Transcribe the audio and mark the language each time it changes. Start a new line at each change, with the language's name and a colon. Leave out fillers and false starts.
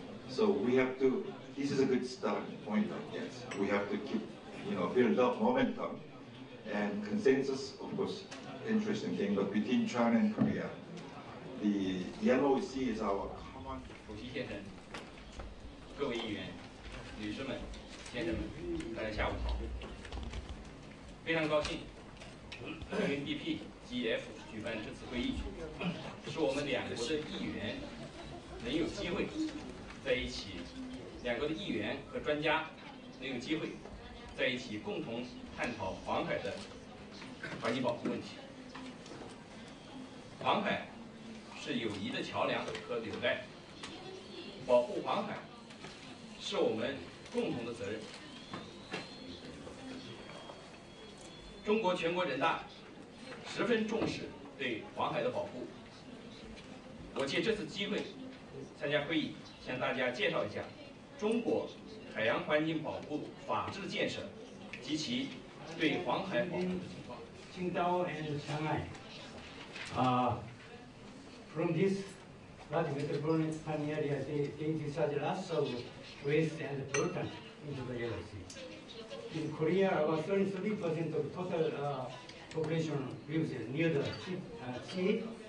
English: So we have to, this is a good starting point, I guess. We have to keep, build up momentum and consensus, of course, interesting thing, but between China and Korea, the Yellow Sea is our common.
Chinese: 主席先生，各位议员，女士们、先生们，大家下午好！非常高兴，UNDP GF 举办这次会议，使我们两国的议员能有机会在一起，两国的议员和专家能有机会在一起共同探讨黄海的环境保护问题。黄海是友谊的桥梁和纽带，保护黄海是我们共同的责任。中国全国人大十分重视对黄海的保护。我借这次机会参加会议，向大家介绍一下中国海洋环境保护法治建设及其对黄海保护的情况。
English: Qingdao and Shanghai. From this large metropolitan area, they discharge lots of waste and pollutant into the Yellow Sea. In Korea, about 33% of total population lives near the sea.